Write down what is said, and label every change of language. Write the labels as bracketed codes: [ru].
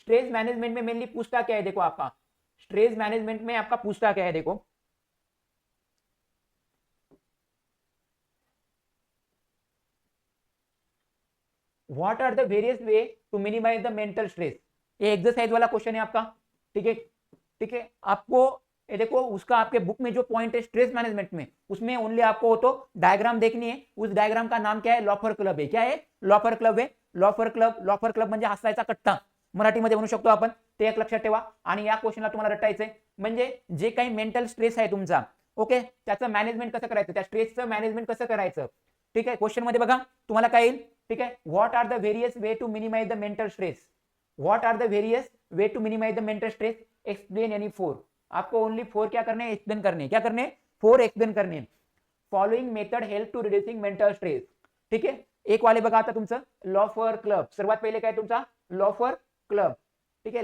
[hi] Stress management में mainly पूछता क्या है, देखो आपका स्ट्रेस मैनेजमेंट में आपका पूछता क्या है, देखो [en] What are the various way to minimize the mental stress. [hi] ये एक्सरसाइज वाला क्वेश्चन है आपका, ठीक है, ठीक है। आपको ये देखो उसका आपके बुक में जो पॉइंट है स्ट्रेस मैनेजमेंट में, उसमें ओनली आपको तो डायग्राम देखनी है। उस डायग्राम का नाम क्या है? लॉफर क्लब है। क्या है? लॉफर क्लब है। [mr] लॉफर क्लब, लॉफर क्लब म्हणजे हसायचा कट्टा मराठीमध्ये म्हणू शकतो आपण। ते एक लक्षात ठेवा। आणि या क्वेश्चनला तुम्हाला रटायचंय म्हणजे जे काही मेंटल स्ट्रेस आहे तुमचा, ओके, त्याचं मॅनेजमेंट कसं करायचं, त्या स्ट्रेसचं मॅनेजमेंट कसं करायचं, ठीक आहे। क्वेश्चन मध्ये बघा तुम्हाला काय येईल, [hi] ठीक है। [en] What are the various way to minimize the mental stress, what are the various way to minimize the mental stress, explain यानी 4। [hi] आपको ओनली 4 क्या करने हैं? एक्सप्लेन करने। क्या करने? 4 एक्सप्लेन करने। [en] Following method help to reducing mental stress, ठीक है। [mr] एक वाले बघा आता तुमचं लॉफर क्लब, सर्वात पहिले काय तुमचा लॉफर क्लब, ठीक है।